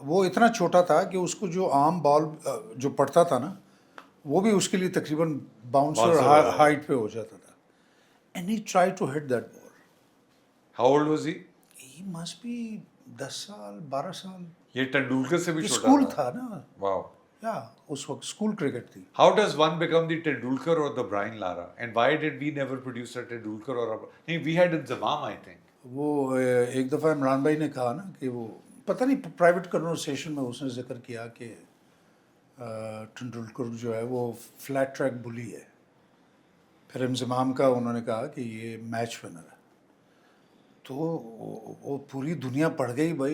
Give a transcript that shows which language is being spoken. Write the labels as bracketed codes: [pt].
[hi] वो इतना छोटा था कि उसको जो आम बॉल जो पड़ता था ना, वो भी उसके लिए तकरीबन बाउंसर Bouncer हो जाता. हाइट पे हो जाता था. [en] And he try to hit that ball. How old was he? He must be 10 [hi] साल 12 साल. ये तेंदुलकर से भी ये छोटा स्कूल था. था ना, [en] Wow. [hi] या उस वक्त स्कूल क्रिकेट थी. [en] How does one become the Tendulkar or the Brian Lara? And why did we never produce a Tendulkar or a... नहीं, we had Inzamam, I think. [hi] वो एक दफ़ा इमरान भाई ने कहा ना कि वो पता नहीं प्राइवेट कन्वर्सेशन में उसने जिक्र किया कि तेंदुलकर जो है वो फ्लैट ट्रैक बुली है. फिर इंजमाम का उन्होंने कहा कि ये मैच विनर है. तो वो पूरी दुनिया पड़ गई भाई.